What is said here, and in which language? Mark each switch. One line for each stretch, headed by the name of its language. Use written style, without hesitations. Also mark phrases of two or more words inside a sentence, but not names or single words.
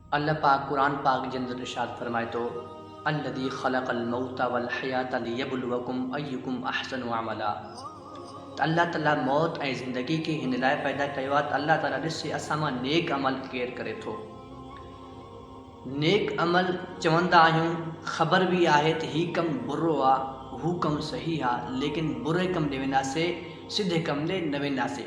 Sindhi: अल्लाह पाक कुरान पाक जे अंदर इरशाद फरमाए तो
Arabic: الذي خلق الموت و الحياة ليبلوكم أيكم أحسن عملا.
Sindhi: त अल्लाह ताला मौत ऐं ज़िंदगी खे हिन लाइ पैदा कयो आहे त अल्लाह ताला ॾिसे असां मां नेक अमल केरु करे थो। नेक अमल चवंदा आहियूं, ख़बर बि आहे त हीउ कमु बुरो आहे, हू कमु सही आहे, लेकिन बुरे कमु ॾे वेंदासीं, सिधे कम ॾे न वेंदासीं।